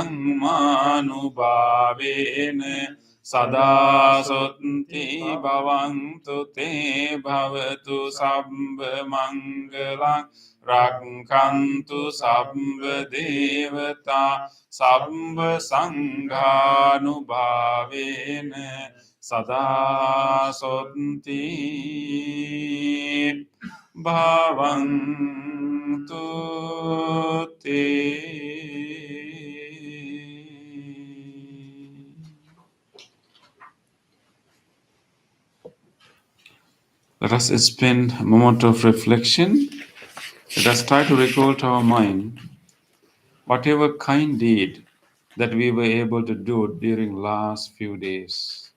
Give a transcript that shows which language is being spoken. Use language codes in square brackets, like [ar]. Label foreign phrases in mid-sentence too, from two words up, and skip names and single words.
[pi] dhammanubhavena Sada sotti bhavantu te bhavatu sabbha mangalam Rakkantu sabbha devata sabbha sanghanubhavena sada sotti bhavantu te. [en] Let us spend a moment of reflection. Let us try to recall to our mind whatever kind deed that we were able to do during last few days.